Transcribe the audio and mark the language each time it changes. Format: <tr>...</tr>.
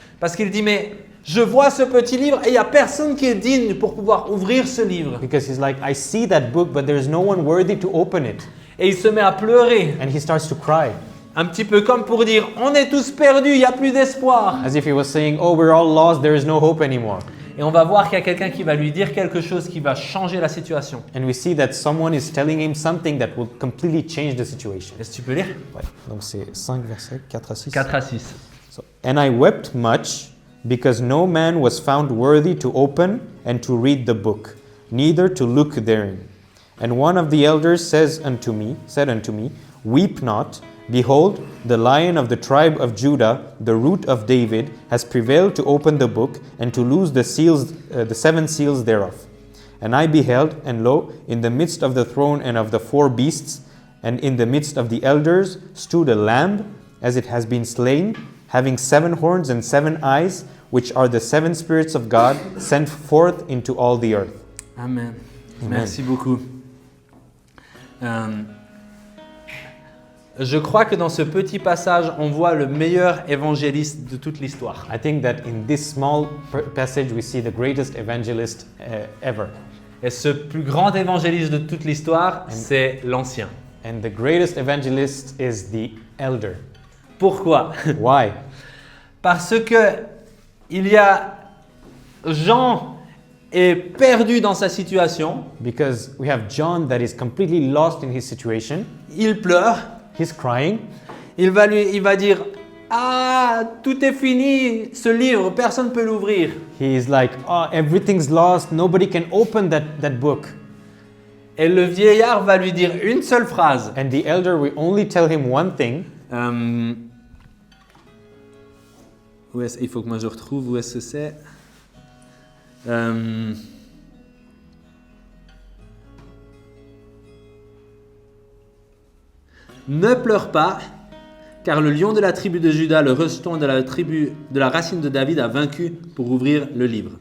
<fr>Parce qu'il dit, mais je vois ce petit livre et il n'y a personne qui est digne pour pouvoir ouvrir ce livre.</fr> <en>because he's like, I see that book, but there's no one worthy to open it.</en> <fr>Et il se met à pleurer.</fr> <en>And he starts to cry,</en> <fr>Un petit peu comme pour dire, on est tous perdus, il n'y a plus d'espoir.</fr> <en>as if he was saying, oh, we're all lost, there is no hope anymore.</en> <fr>Et on va voir qu'il y a quelqu'un qui va lui dire quelque chose qui va changer la situation.</fr> <en>And we see that someone is telling him something that will completely change the situation.</en> <fr>Est-ce que tu peux lire? Ouais. Donc c'est 5 versets, 4 à 6. 4 à 6.</fr> <en>So, and I wept much because no man was found worthy to open and to read the book, neither to look therein. And one of the elders said unto me, Weep not, behold, the Lion of the tribe of Judah, the root of David, has prevailed to open the book and to loose the seals, the 7 seals thereof. And I beheld, and lo, in the midst of the throne and of the 4 beasts, and in the midst of the elders, stood a lamb, as it has been slain, having 7 horns and 7 eyes, which are the 7 spirits of God sent forth into all the earth. Amen. Amen.</en> <fr>Merci beaucoup. Je crois que dans ce petit passage, on voit le meilleur évangéliste de toute l'histoire.</fr> <en>I think that in this small passage we see the greatest evangelist ever.</en> <fr>Et ce plus grand évangéliste de toute l'histoire, c'est l'ancien.</fr> <en>And the greatest evangelist is the elder.</en> <fr>Pourquoi?</fr> <en>Why?</en> <fr>Parce que il y a Jean est perdu dans sa situation,</fr> <en>Because we have John that is completely lost in his situation.</en> <fr>il pleure,</fr> <en>He's crying.</en> <fr>il va dire ah tout est fini, ce livre personne ne peut l'ouvrir.</fr> <en>He is like, oh, everything's lost. Nobody can open that book.</en> <fr>Et le vieillard va lui dire une seule phrase.</fr> <en>And the elder will only tell him one thing.</en> <fr>Il faut que moi je retrouve où est-ce que c'est. Ne pleure pas, car le lion de la tribu de Juda, le rejeton de la racine de David, a vaincu pour ouvrir le livre.</fr>